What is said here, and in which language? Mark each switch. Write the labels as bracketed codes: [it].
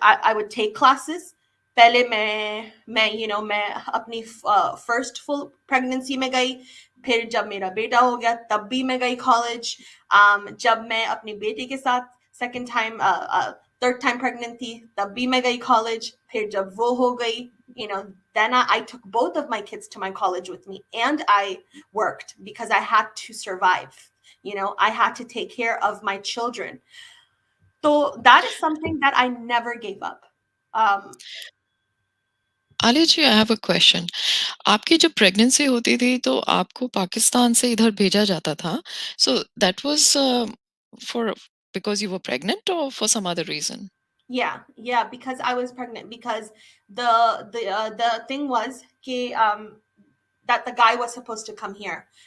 [en] I would take classes. [hi] पहले मैं अपनी फर्स्ट फुल प्रेगनेंसी में गई. फिर जब मेरा बेटा हो गया, तब भी मैं गई कॉलेज. जब मैं अपनी बेटी के साथ second time, third time pregnant थी, तब भी मैं गई कॉलेज. फिर जब वो हो गई, [en] then I took both of my kids to my college with me, and I worked because I had to survive. I had to take care of my children. So that is something that I never gave up. Um, [hi] Alia ji, [en] I have a question. [hi] आपकी जब pregnancy होती थी तो आपको पाकिस्तान से इधर भेजा जाता था। [en] So that was for because you were pregnant or for some other reason? Yeah, because I was pregnant. Because the thing was that the guy was supposed to come here.